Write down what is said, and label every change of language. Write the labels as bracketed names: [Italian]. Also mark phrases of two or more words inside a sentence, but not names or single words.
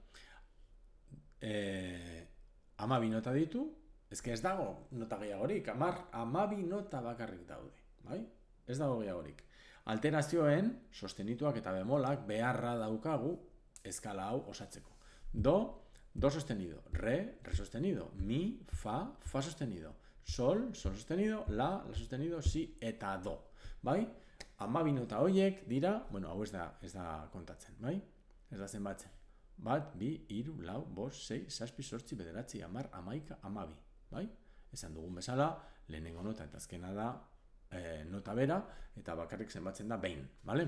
[Basque] 12 nota ditu, ez dago nota gehiagorik, 12 nota bakarrik daude, bai? Ez dago gehiagorik. Alterazioen, sostenituak eta bemolak beharra daukagu eskala hau osatzeko. [Spanish] Do sostenido, re sostenido, mi, fa sostenido, sol sostenido, la sostenido, si eta do, bai? [Basque] 12 nota horiek dira, bueno, hau ez da kontatzen, bai? Ez da zenbatzen. 1, 2, 3, 4, 5, 6, 7, 8, 9, 10, 11, 12, bai? Esan dugun bezala, lehenengo nota eta azkena da nota bera, eta bakarrik zenbatzen da behin, bale?